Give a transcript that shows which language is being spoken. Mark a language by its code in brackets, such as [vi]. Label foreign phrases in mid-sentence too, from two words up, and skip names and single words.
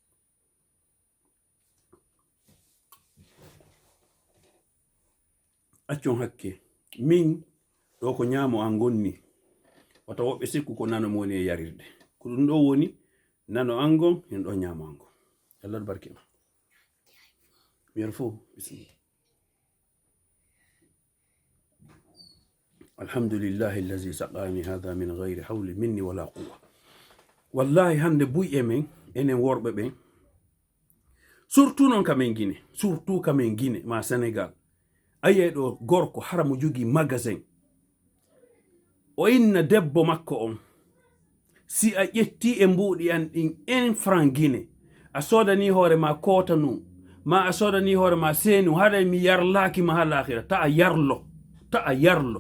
[ff] Accon hakke min ɗo ko ñaamo an gonni, wata woɓɓe sikku ko nano woni e yarirde, ko ɗum ɗo woni nano an gon hen ɗo ñaamo an gon. Allah barke ma mi yar fo. Bismillah. [ar] الحمد لله الذي سقاني هذا من غير حول مني ولا قوة. [ff] Wallahi hande buy'e men enen worɓe ɓen, surtout non kamen Guinée, surtout kamen Guinée ma Sénégal, aye ɗo gorko hara mo jogi magasin o inna debbo makko on, si a ƴetti e mbuɗi an ɗin 1 franc Guinée, a sodani hoore ma kota nu, ma a sodani hoore ma senu, haɗa mi yarlaki ma ha lahira, ta a yarlo, ta a yarlo.